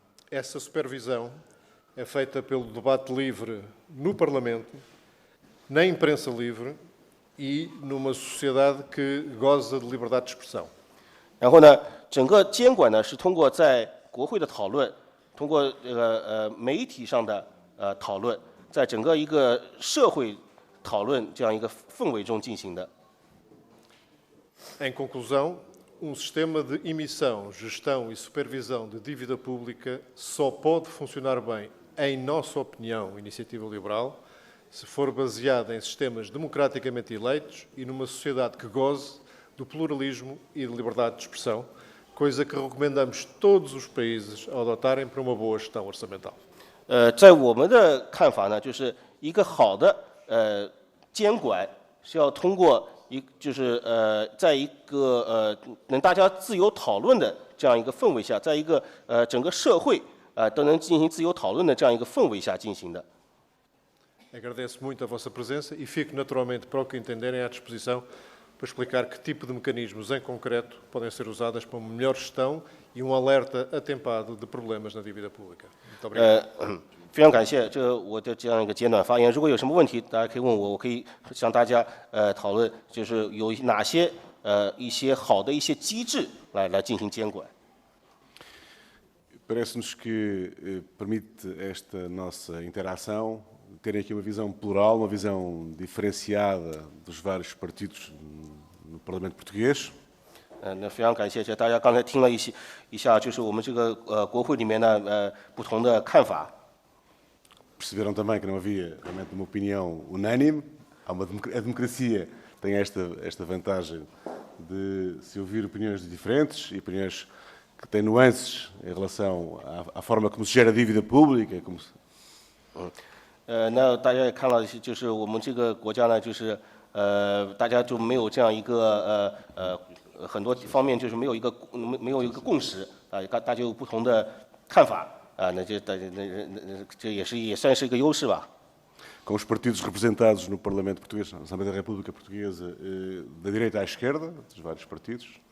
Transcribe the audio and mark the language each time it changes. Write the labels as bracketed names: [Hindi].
[Portuguese] Essa supervisão é feita pelo debate livre no Parlamento, na imprensa livre e numa sociedade que goza de liberdade de expressão. [Chinese] 然后呢，整个监管呢是通过在国会的讨论，通过媒体上的讨论，在整个一个社会讨论这样一个氛围中进行的。 [Portuguese] Em conclusão, sistema de emissão, gestão e supervisão de dívida pública só pode funcionar bem, em nossa opinião, iniciativa liberal, se for baseado em sistemas democraticamente eleitos e numa sociedade que goze do pluralismo e de liberdade de expressão, coisa que recomendamos todos os países a adotarem para uma boa gestão orçamental. [Chinese] 在我们的看法呢，就是一个好的监管是要通过在一个能大家自由讨论的这样一个氛围下，在一个整个社会都能进行自由讨论的这样一个氛围下进行的。 [Portuguese] Agradeço muito a vossa presença e fico naturalmente para o que entenderem à disposição para explicar que tipo de mecanismos em concreto podem ser usadas para uma melhor gestão e alerta atempado de problemas na dívida pública. Muito obrigado. [Chinese] 非常感谢我的这样一个简短发言。如果有什么问题，大家可以问我，我可以向大家讨论，就是有哪些一些好的一些机制来进行监管。 [Portuguese] Parece-nos que permite esta nossa interação terem aqui uma visão plural, uma visão diferenciada dos vários partidos no Parlamento Português. [Chinese] 那非常感谢，大家刚才听了一下，就是我们这个国会里面呢不同的看法。 [Portuguese] Perceberam também que não havia realmente uma opinião unânime. A democracia tem esta vantagem de se ouvir opiniões diferentes e opiniões que têm nuances em relação à forma como se gera a dívida pública. [Chinese] 那大家也看了，就是我们这个国家呢，就是大家就没有这样一个很多方面就是没有一个共识大家有不同的看法。那这也算是一个优势吧。 [Portuguese] Com os partidos representados no Parlamento Português, na Assembleia da República Portuguesa, da direita à esquerda, dos vários partidos.